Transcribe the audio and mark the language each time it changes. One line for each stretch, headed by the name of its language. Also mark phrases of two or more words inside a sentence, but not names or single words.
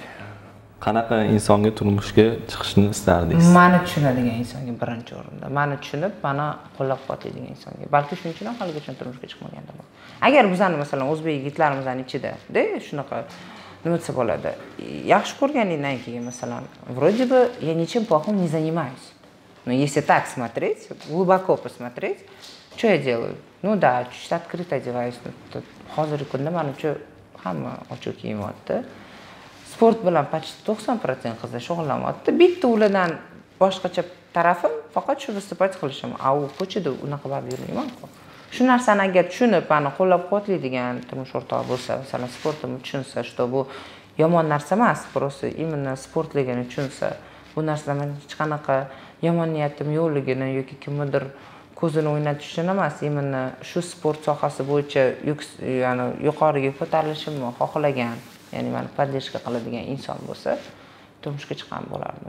Uzbek: Qanaqa insonga turmushga chiqishni istardingiz? Meni tushunadigan insonga birinchi o'rinda. Meni tushunib, meni qo'llab-quvvatlaydigan insonga. Balki shuning uchun ham haligacha turmushga chiqmagandim. Agar bizani masalan o'zbek yigitlarimizning ichida-da shunaqa nima desa bo'ladi. Yaxshi ko'rganingdan keyin masalan,
Russian: вроде бы я ничем плохим не занимаюсь. Но если так смотреть, глубоко посмотреть, что я делаю? Ну да, чуть открыто одеваюсь.
Uzbek: Hozirgi kunda menimcha hamma ochiq kiyinyapti. Sport bilan почти 90% qizlar shug'ullanyapti. Bitta ulardan boshqacha tarafim faqat shu vыступать qilishim. U ko'chada unaqa barib yurmayman-ku. Shu narsani agar tushunib, meni qo'llab-quvvatlaydigan turmush o'rtog'i bo'lsa, masalan, sportimni tushunsa, что bu yomon narsa emas,
Russian: просто именно
Uzbek: sportligini tushunsa, bu narsadan men hech qanaqa yomon niyatim yo'qligini yoki kimnidir ko'zini o'ynatishni emas, именно shu sport sohasi bo'yicha ya'ni yuqoriga ko'tarilishimni xohlagan, ya'ni meni podдержка qiladigan inson bo'lsa, turmushga chiqqan bo'lardim.